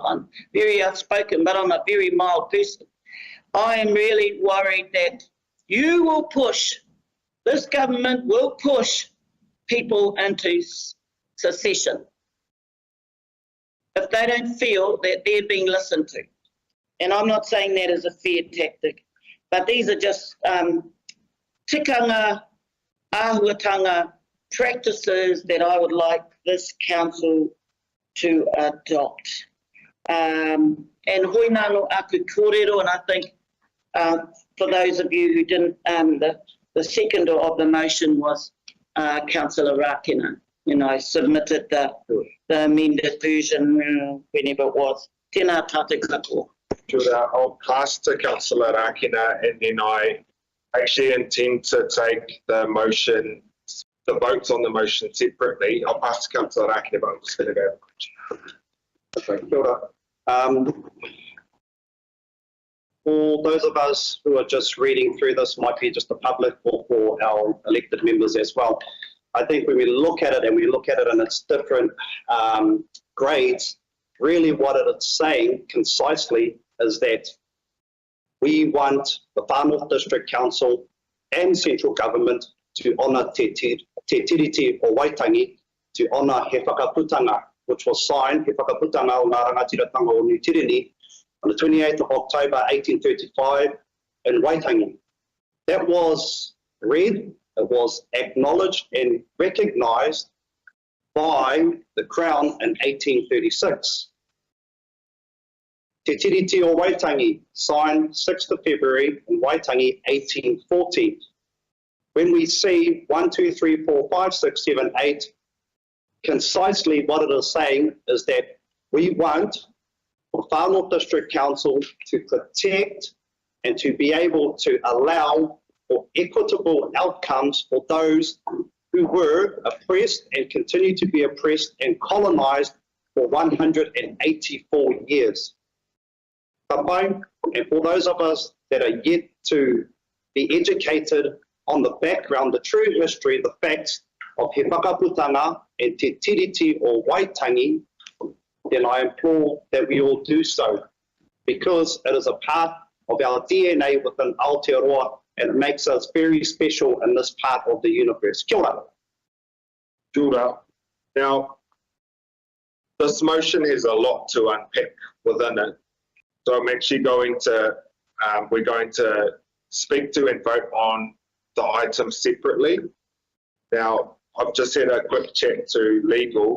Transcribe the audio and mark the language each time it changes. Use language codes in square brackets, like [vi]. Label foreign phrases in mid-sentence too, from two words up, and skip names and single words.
[en] I'm very outspoken, but I'm a very mild person. I am really worried that you will push, this government will push people into secession if they don't feel that they're being listened to. And I'm not saying that as a fair tactic, but these are just [mi] tikanga, ahuatanga [en] practices that I would like this council to adopt. [mi] And hoi nano aku kōrero, [en] and I think for those of you who didn't, the second of the motion was Councillor Rakina, submitted the amended version whenever it was. [mi] Tēnā tātou katoa. [en] I'll pass to Councillor Rakina, and then I actually intend to take the votes on the motion separately. I'll pass to Councillor Rakina, but I'm just going to go. [mi] Okay, kia ora. [en] For those of us who are just reading through this, might be just the public or for our elected members as well, I think when we look at it and we look at it in its different grades, really what it is saying concisely is that we want the Far North District Council and central government to honour te tiriti o Waitangi, to honour he whakaputanga, which was signed, he whakaputanga o ngā rangatiratanga o New Tireni, on the 28th of October 1835 in Waitangi. That was read, it was acknowledged and recognised by the Crown in 1836. Te tiriti o Waitangi, signed 6th of February in Waitangi 1840. When we see 1, 2, 3, 4, 5, 6, 7, 8, concisely what it is saying is that we want the Far North District Council to protect and to be able to allow for equitable outcomes for those who were oppressed and continue to be oppressed and colonised for 184 years. And for those of us that are yet to be educated on the background, the true history, the facts of he whakaputanga and te tiriti o Waitangi, then I implore that we all do so, because it is a part of our DNA within Aotearoa, and it makes us very special in this part of the universe. [mi] Kia ora. Kia ora. [en] Now, this motion has a lot to unpack within it. So I'm actually going to, we're going to speak to and vote on the items separately. Now, I've just had a quick chat to legal.